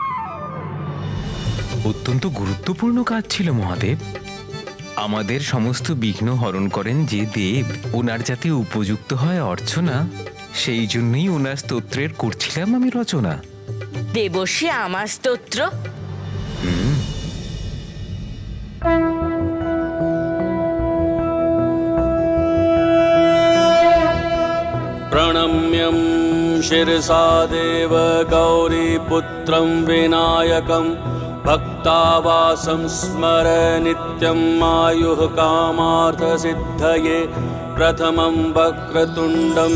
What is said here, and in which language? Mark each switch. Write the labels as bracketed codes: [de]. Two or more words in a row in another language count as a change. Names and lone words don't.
[bn] অত্যন্ত গুরুত্বপূর্ণ কাজ ছিল মহাদেব। আমাদের সমস্ত বিঘ্ন হরণ করেন যে দেব, ওনার যাতে উপযুক্ত হয় অর্চনা, সেই জন্যই ওনার স্তোত্রের করছিলাম আমি রচনা। দেবর্ষি, আমার স্তোত্র? [sa] प्रणम्यं शिरसा देव गौरीपुत्रं विनायकं भक्तावासं स्मर नित्यम् आयुः कामार्थसिद्धये प्रथमं वक्रतुण्डं